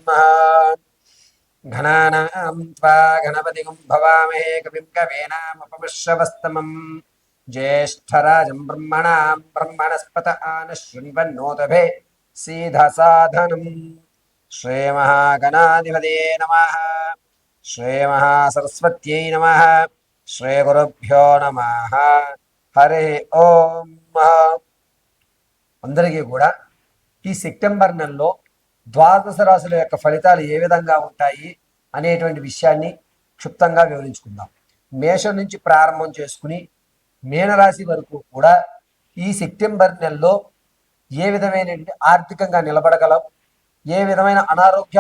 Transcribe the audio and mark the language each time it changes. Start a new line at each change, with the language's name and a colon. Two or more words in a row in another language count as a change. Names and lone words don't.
Sanskrit: घनानां त्वा गणपतिं भवामहे कविं कवीनामुपमश्रवस्तमम् ज्येष्ठराजं ब्रह्मणां ब्रह्मणस्पत आनशृण्वन्नोतभे सीधसाधनम्। श्रीमहागणाधिपतये नमः। श्रीमहासरस्वत्यै नमः। श्रीगुरुभ्यो नमः। हरि ओम।
Telugu: అందరికీ కూడా ఈ సెప్టెంబర్ నెలలో ద్వాదశ రాశుల యొక్క ఫలితాలు ఏ విధంగా ఉంటాయి అనేటువంటి విషయాన్ని క్షుప్తంగా వివరించుకుందాం. మేషం నుంచి ప్రారంభం చేసుకుని మీనరాశి వరకు కూడా ఈ సెప్టెంబర్ నెలలో ఏ విధమైన ఆర్థికంగా నిలబడగలం, ఏ విధమైన అనారోగ్యాల